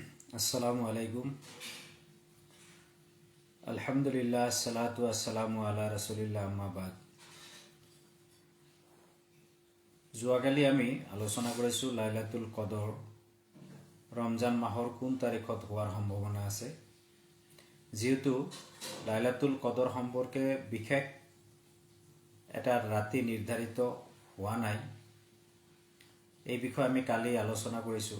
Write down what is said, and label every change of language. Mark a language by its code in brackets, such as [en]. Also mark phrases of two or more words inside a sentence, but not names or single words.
[ar] السلام عليكم. الحمد لله، الصلاة والسلام على رسول الله، أما بعد. [as] যোৱাকালি আমি আলোচনা কৰিছোঁ [ar] ليلة القدر [as] ৰমজান মাহৰ কোন তাৰিখত হোৱাৰ সম্ভাৱনা আছে। যিহেতু [ar] ليلة القدر [as] সম্পৰ্কে বিশেষ এটা ৰাতি নিৰ্ধাৰিত হোৱা নাই, এই বিষয়ে আমি কালি আলোচনা কৰিছোঁ।